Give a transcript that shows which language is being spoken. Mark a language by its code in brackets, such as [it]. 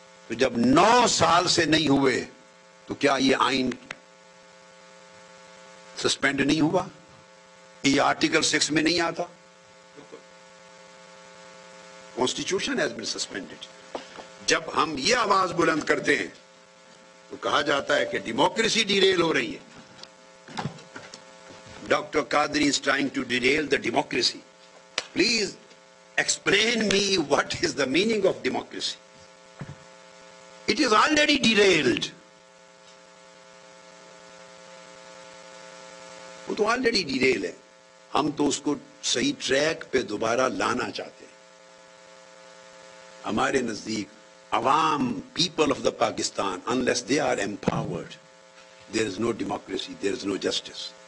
[ur] تو جب 9 سال سے نہیں ہوئے تو کیا یہ آئین سسپینڈ نہیں ہوا؟ یہ آرٹیکل 6 میں نہیں آتا؟ [en] Constitution has been suspended. [ur] جب ہم یہ آواز بلند کرتے ہیں تو کہا جاتا ہے کہ ڈیموکریسی ڈیریل ہو رہی ہے. [en] Doctor Qadri is trying to derail the democracy. Please explain me what is the meaning of democracy. It is already derailed. [ur] وہ تو [en] already derail [ur] ہے. ہم تو اس کو صحیح ٹریک پہ دوبارہ لانا چاہتے ہیں. ہمارے نزدیک عوام, [en] people of the Pakistan, unless they are empowered, there is no democracy, there is no justice.